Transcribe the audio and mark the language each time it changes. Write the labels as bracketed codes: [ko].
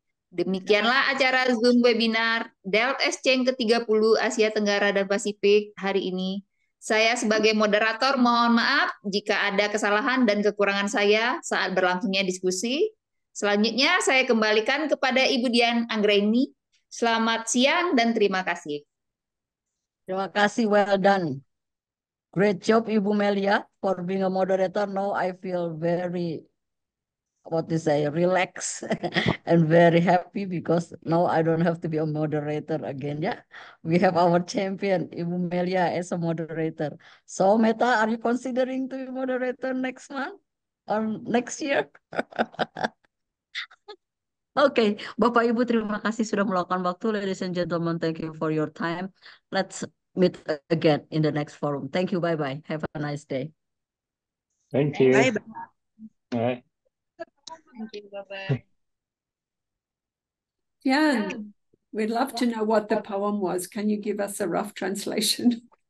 [id] Demikianlah acara Zoom webinar Delft Exchange ke-30 Asia Tenggara dan Pasifik hari ini. Saya sebagai moderator mohon maaf jika ada kesalahan dan kekurangan saya saat berlangsungnya diskusi. Selanjutnya saya kembalikan kepada Ibu Dian Anggraini. Selamat siang dan terima kasih. Terima kasih, [en] well done. Great job, Ibu Melia, for being a moderator. Now I feel very, what to say, relaxed and very happy because now I don't have to be a moderator again. Yeah, we have our champion, Ibu Melia, as a moderator. So, Meta, are you considering to be moderator next month or next year? [id] Oke, Bapak Ibu terima kasih sudah meluangkan waktu. [en] Ladies and gentlemen, thank you for your time. Let's meet again in the next forum. Thank you. Bye-bye. Have a nice day. Thank you. Bye. All right. Thank you. Bye-bye. Dian, we'd love to know what the poem was. Can you give us a rough translation?